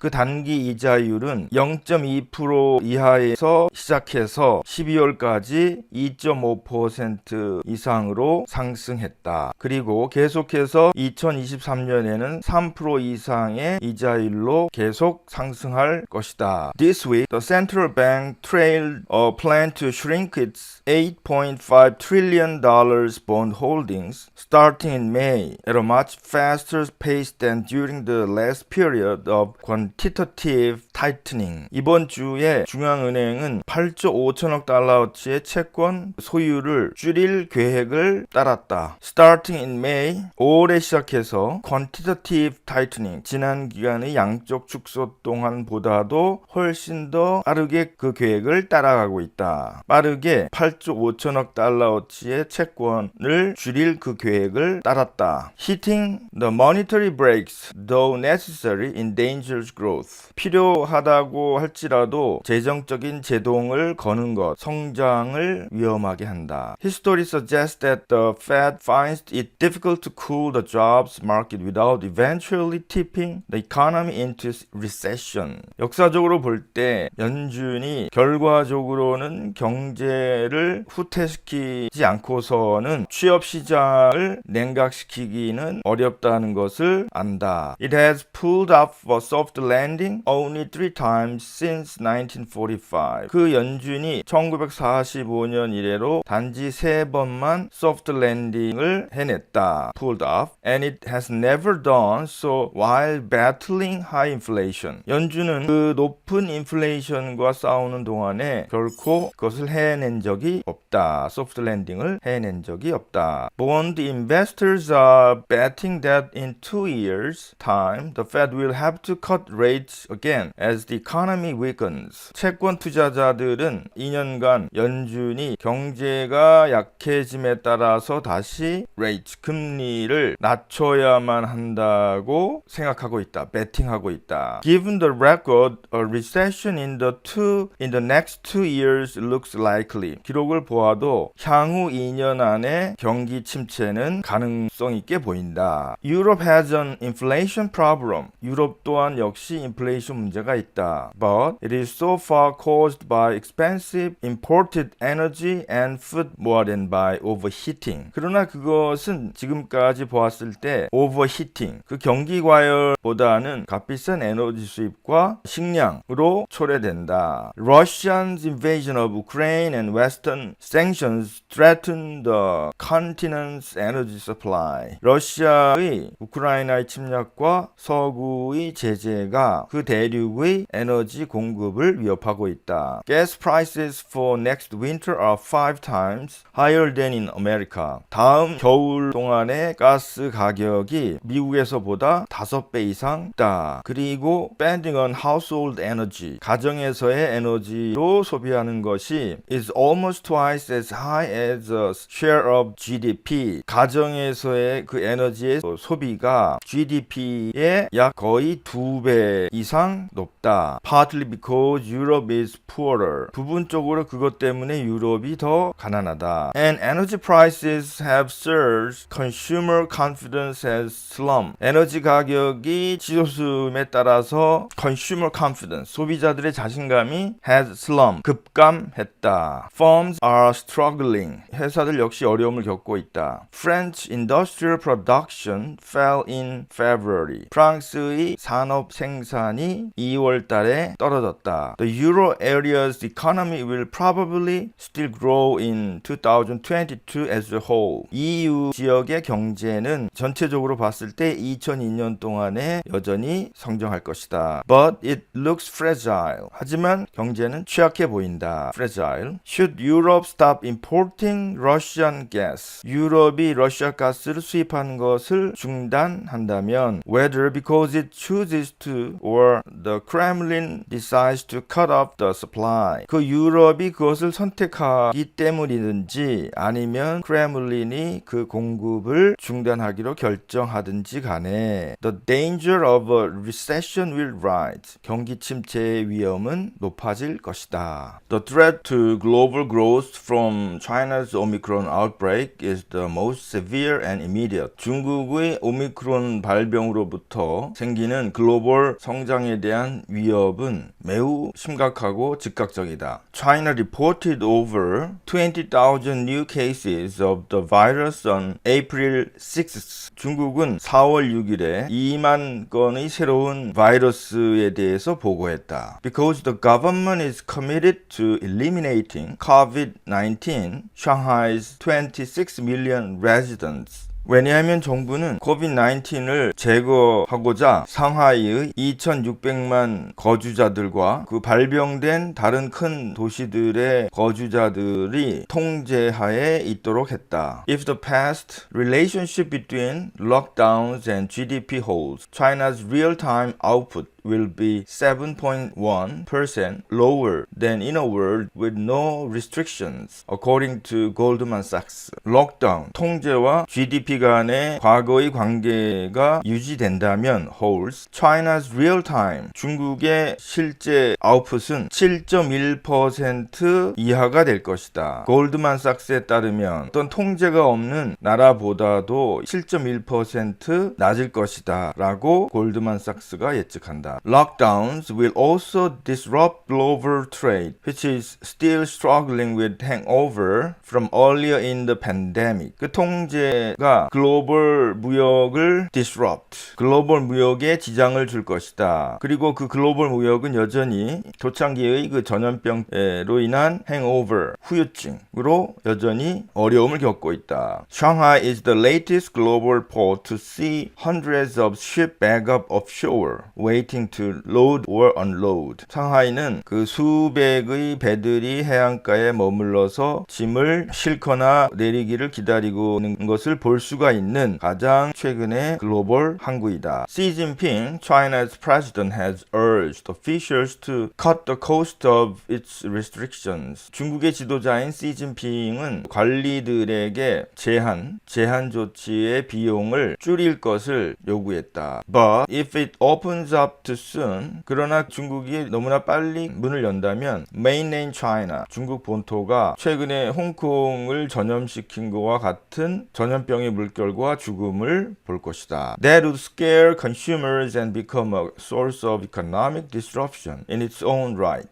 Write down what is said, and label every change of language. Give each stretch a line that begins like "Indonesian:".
Korean: 그 단기 이자율은 0.2% 이하에서 시작해서 12월까지 2.5% 이상으로 상승했다. 그리고 계속해서 2023년에는 3% 이상의 이자율로 계속 상승할 것이다.
English: This week, the central bank trailed a plan to shrink its $8.5 trillion bond holdings starting in May at a much faster pace than during the last period of quantitative tightening.
Korean: 이번 주에 중앙은행은 8조 5천억 달러어치의 채권 소유를 줄일 계획을 따랐다.
English: Starting in May,
Korean: 5월에 시작해서
English: quantitative tightening,
Korean: 지난 기간의 양적 축소 동안보다도 훨씬 더 빠르게 그 계획을 따라가고 있다. 빠르게 8조 5천억 달러어치의 채권을 줄일 그 계획을 따랐다.
English: Hitting the monetary brakes, though necessary, endangers growth.
Korean: 필요하다고 할지라도 재정적인 제동을 거는 것, 성장을 위험하게 한다.
English: History suggests that the Fed finds it difficult to cool the jobs market without eventually tipping the economy into recession.
Korean: 역사적으로 볼 때 연준이 결과적으로는 경제를 후퇴시키지 않고서는 취업 시장을 냉각시키기는 어렵다는 것을 안다.
English: It has pulled off a soft landing only 3 times since 1945.
Korean: 그 연준이 1945년 이래로 단지 3번만 soft landing을 해냈다.
English: Pulled off. And it has never done so while battling high inflation.
Korean: 연준은 그 높은 인플레이션과 싸우는 동안에 결코 그것을 해낸 적이 없다. 소프트 랜딩을 해낸 적이 없다.
English: Bond investors are betting that in 2 years' time, the Fed will have to cut rates again as the economy weakens.
Korean: 채권 투자자들은 2년간 연준이 경제가 약해짐에 따라서 다시 rates, 금리를 낮춰야만 한다고 생각하고 있다. 베팅하고 있다.
English: Given the record, a recession in the next 2 years looks likely.
Korean: 기록을 보아도 향후 2년 안에 경기 침체는 가능성 있게 보인다.
English: Europe has an inflation problem.
Korean: 유럽 또한 역시 인플레이션 문제가 있다.
English: But it is so far caused by expensive imported energy and food more than by overheating.
Korean: 그러나 그것은 지금까지 보았을 때 overheating, 그 경기 과열보다는 값비싼 에너지 수입과 식량으로 초래된다.
English: Russia's invasion of Ukraine and Western sanctions threaten the continent's energy supply.
Korean: 러시아의 우크라이나의 침략과 서구의 제재가 그 대륙의 에너지 공급을 위협하고 있다.
English: Gas prices for next winter are 5 times higher than in America.
Korean: 다음 겨울 동안의 가스 가격이 미국에서보다 5배 이상 있다. 그리고
English: spending on household energy,
Korean: 가정에서 가정에서의 에너지로 소비하는 것이
English: is almost twice as high as a share of GDP.
Korean: 가정에서의 그 에너지의 소비가 GDP의 약 거의 2배 이상 높다.
English: Partly because Europe is poorer.
Korean: 부분적으로 그것 때문에 유럽이 더 가난하다.
English: And energy prices have surged. Consumer confidence has slumped.
Korean: 에너지 가격이 치솟음에 따라서
English: consumer confidence,
Korean: 소비자들의 자신감이
English: has slumped,
Korean: 급감했다.
English: Firms are struggling.
Korean: 회사들 역시 어려움을 겪고 있다.
English: French industrial production fell in February.
Korean: 프랑스의 산업 생산이 2월 달에 떨어졌다.
English: The euro area's economy will probably still grow in 2022 as a whole.
Korean: EU 지역의 경제는 전체적으로 봤을 때 2002년 동안에 여전히 성장할 것이다.
English: But it looks fragile.
Korean: 하지만 경제는 취약해 보인다.
English: Fragile. Should Europe stop importing Russian gas?
Korean: 유럽이 러시아 가스를 수입하는 것을 중단한다면
English: whether because it chooses to or the Kremlin decides to cut off the supply.
Korean: 그 유럽이 그것을 선택하기 때문이든지 아니면 크레물린이 그 공급을 중단하기로 결정하든지 간에
English: the danger of a recession will rise.
Korean: 경기 침체의 위험은 높아질 것이다.
English: The threat to global growth from China's Omicron outbreak is the most severe and immediate.
Korean: 중국의 오미크론 발병으로부터 생기는 글로벌 성장에 대한 위협은 매우 심각하고 즉각적이다.
English: China reported over 20,000 new cases of the virus on April 6th.
Korean: 중국은 4월 6일에 2만 건의 새로운 바이러스에 대해서 보고했다.
English: Because the government is committed to eliminating COVID-19, Shanghai's 26 million residents.
Korean: 왜냐하면 정부는 COVID-19을 제거하고자 상하이의 2,600만 거주자들과 그 발병된 다른 큰 도시들의 거주자들이 통제하에 있도록 했다.
English: If the past relationship between lockdowns and GDP holds, China's real-time output will be 7.1% lower than in a world with no restrictions, according to Goldman Sachs.
Korean: 록다운, 통제와 GDP 간의 과거의 관계가 유지된다면
English: holds, China's real-time,
Korean: 중국의 실제 아웃풋은 7.1% 이하가 될 것이다. 골드만삭스에 따르면 어떤 통제가 없는 나라보다도 7.1% 낮을 것이다 라고 골드만삭스가 예측한다.
English: Lockdowns will also disrupt global trade, which is still struggling with hangover from earlier in the pandemic.
Korean: 그 통제가 글로벌 무역을 disrupt, 글로벌 무역에 지장을 줄 것이다. 그리고 그 글로벌 무역은 여전히 초창기의 그 전염병으로 인한 hangover, 후유증으로 여전히 어려움을 겪고 있다.
English: Shanghai is the latest global port to see hundreds of ships back up offshore, waiting to load or unload.
Korean: 상하이는 그 수백의 배들이 해안가에 머물러서 짐을 싣거나 내리기를 기다리고 있는 것을 볼 수가 있는 가장 최근의 글로벌 항구이다.
English: Xi Jinping, China's president, has urged officials to cut the cost of its restrictions.
Korean: 중국의 지도자인 시진핑은 관리들에게 제한 조치의 비용을 줄일 것을 요구했다.
English: But if it opens up too soon,
Korean: 그러나 중국이 너무나 빨리 문을 연다면 mainland China, 중국 본토가 최근에 홍콩을 전염시킨 것과 같은 전염병의 물결과 죽음을 볼 것이다.
English: That would scare consumers and become a source of economic disruption in its own right.